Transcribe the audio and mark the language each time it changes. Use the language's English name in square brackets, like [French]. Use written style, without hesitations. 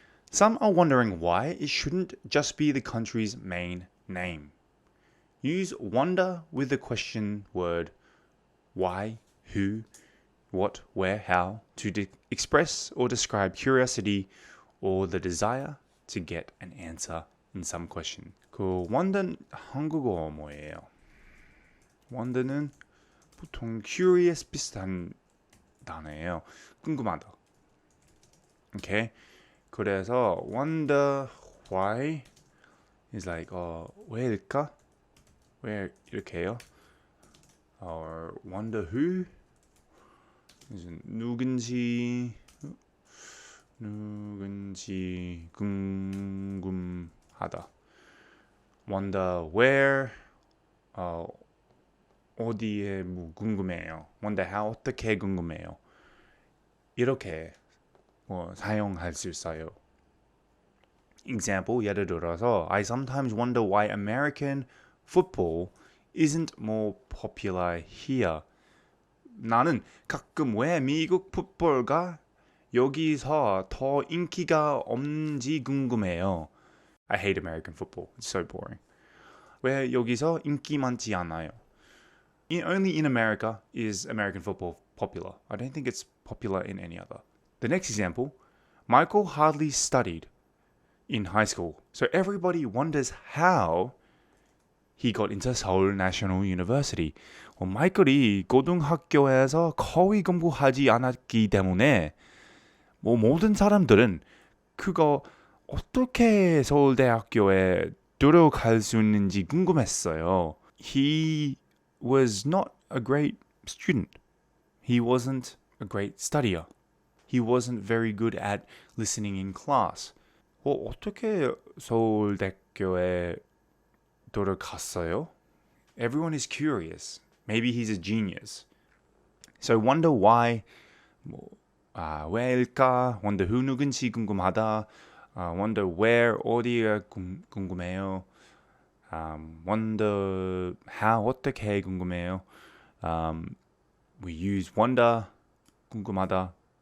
[English] Some are wondering why it shouldn't just be the country's main name. Use wonder with the question word why, who, what, where, how to express or describe curiosity or the desire to get an answer in some question. [Korean] 그 wonder는 한국어 뭐예요? wonder는 보통 curious 비슷한 단어예요. 궁금하다. Okay? [English] 그래서 wonder why is like [Korean] 왜일까? 왜 이렇게 해요? [English] Or wonder who is [Korean] 누군지 궁금하다. [English] wonder where [Korean] 어디에 궁금해요. [English] wonder how [Korean] 어떻게 궁금해요. 이렇게 사용할 수 있어요. [English] Example, [Korean] 예를 들어서 [English] I sometimes wonder why American football isn't more popular here. [Korean] 나는 가끔 왜 미국 풋볼가 여기서 더 인기가 없는지 궁금해요. [English] I hate American football. It's so boring. [Korean] 왜 여기서 인기 많지 않아요? [English] Only in America is American football popular. I don't think it's popular in any other. The next example, Michael hardly studied in high school. So everybody wonders how he got into Seoul National University. [Korean] 마이클이 고등학교에서 거의 공부하지 않았기 때문에 모든 사람들은 그거 어떻게 서울대학교에 들어갈 수 있는지 궁금했어요. [English] He was not a great student. He wasn't a great studier. He wasn't very good at listening in class. [Korean] 어떻게 서울대학교에 들어갔어요? [English] Everyone is curious. Maybe he's a genius. So wonder why, [Korean] 왜일까? [English] Wonder who [Korean] 누군지 궁금하다. [English] Wonder where [Korean] 어디가 궁금해요. [English] Wonder how [Korean] 어떻게 궁금해요. [English] We use wonder [Korean] 궁금하다.